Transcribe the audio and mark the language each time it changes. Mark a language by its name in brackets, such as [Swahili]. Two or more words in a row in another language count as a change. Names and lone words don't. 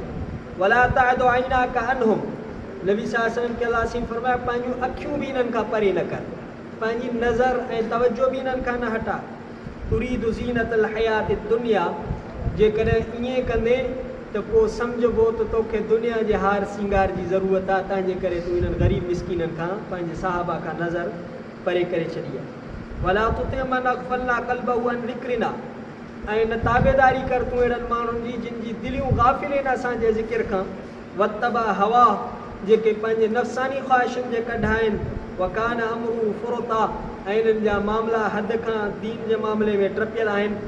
[Arabic] ولا تعد عيناك عنهم, [Sindhi] नबी [Arabic] صلى الله عليه وسلم [Sindhi] खे अल्लाह से फरमाया पंहिंजूं अखियूं बि इन्हनि खां परे न कर, पंहिंजी नज़र ऐं तवजो बि इन्हनि खां न हटा। [Arabic] تريد زينة الحياة الدنيا, [Sindhi] जेकॾहिं ईअं कंदे त पोइ सम्झबो त तोखे दुनिया जे हार सिंगार जी ज़रूरत आहे, तंहिंजे करे तूं इन्हनि ग़रीब मिस्कीननि खां पंहिंजे सहाबा खां नज़र परे करे छॾी आहे। [Arabic] ولا تطع من أغفلنا قلبه عن ذكرنا, [Sindhi] ऐं न ताबेदारी कर तूं अहिड़नि माण्हुनि जी जिन जी दिलियूं गाफ़िल आहिनि असांजे ज़िक्र खां। [Arabic] واتبع هواه, [Sindhi] जेके पंहिंजे नफ़सानी ख़्वाहिशुनि जे कढा आहिनि। [Arabic] وكان أمره فرطا, [Sindhi] ऐं इन्हनि जा मामला हद खां दीन जे मामले में टपियल आहिनि।